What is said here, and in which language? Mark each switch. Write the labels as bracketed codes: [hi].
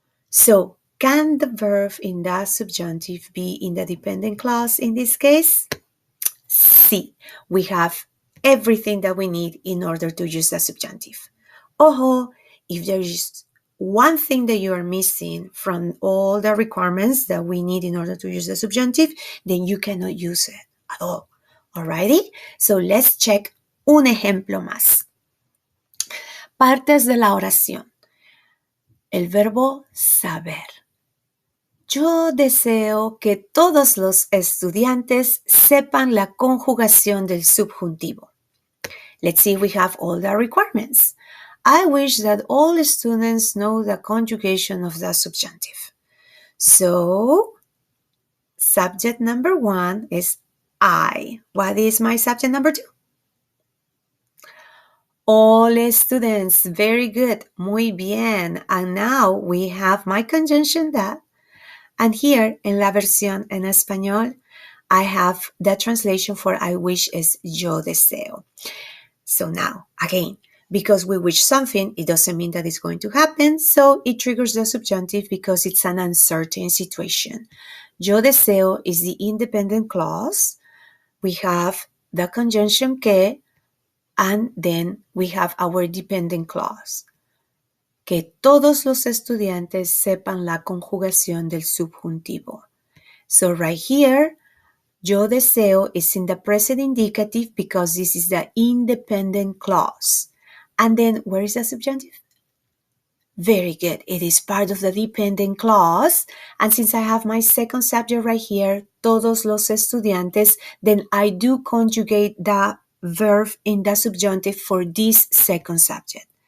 [en] So, can the verb in the subjunctive be in the dependent clause in this case? Sí. We have everything that we need in order to use the subjunctive. Ojo, if there is one thing that you are missing from all the requirements that we need in order to use the subjunctive, then you cannot use it at all. Alrighty? So let's check [es] un ejemplo más. Partes de la oración. El verbo saber. Yo deseo que todos los estudiantes sepan la conjugación del subjuntivo. [en] Let's see if we have all the requirements. I wish that all students know the conjugation of the subjunctive. So, subject number one is I. What is my subject number two? All students. Very good. [es] Muy bien. [en] And now we have my conjunction that. And here [es] en la versión en español, [en] I have the translation for I wish is [es] yo deseo. [en] So now, again, because we wish something, it doesn't mean that it's going to happen. So it triggers the subjunctive because it's an uncertain situation. [es] Yo deseo [en] is the independent clause. We have the conjunction que, and then we have our dependent clause. [es] Que todos los estudiantes sepan la conjugación del subjuntivo. [en] So right here, [es] yo deseo [en] is in the present indicative because this is the independent clause. And then where is the subjunctive? Very good. It is part of the dependent clause. And since I have my second subject right here, [es] todos los estudiantes, [en] then I do conjugate the verb in the subjunctive for this second subject.